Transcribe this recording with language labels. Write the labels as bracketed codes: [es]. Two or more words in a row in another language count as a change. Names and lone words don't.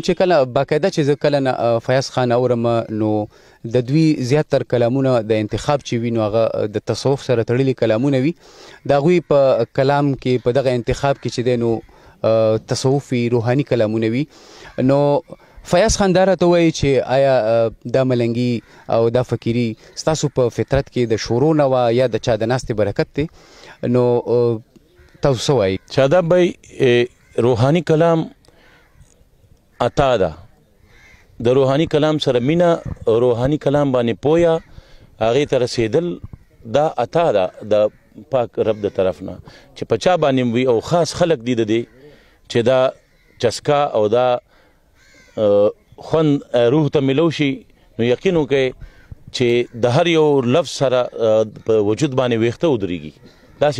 [ps] چې کله باقاعده چې زه کله نه فیاض خان اورم نو د دوی زیاتر کلامونه د انتخاب چې وي نو هغه د تصوف سره تړلي کلامونه وي د هغوی په کلام کې په دغه انتخاب کې چې دی نو تصوفي روحاني کلامونه وي نو فیاض خان دا راته وایي چې آیا دا ملنګي او دا فقیري ستاسو په فطرت کې د شورو نه وه یا د چا د ناستې برکت دی نو تاسو څه وایي شاداب بھائی روحانی کلام عطا ده د روحانی کلام سره مینا روحانی کلام باندې پویا هغې ته رسېدل دا عطا ده د پاک رب د طرف نه چې په چا باندې وي او خاص خلق دي د دې چې دا چسکا او دا خوند روح ته ملو شي نو یقین وکړئ چې د هر یو لفظ سره په وجود باندې ویښته ودرېږي داسې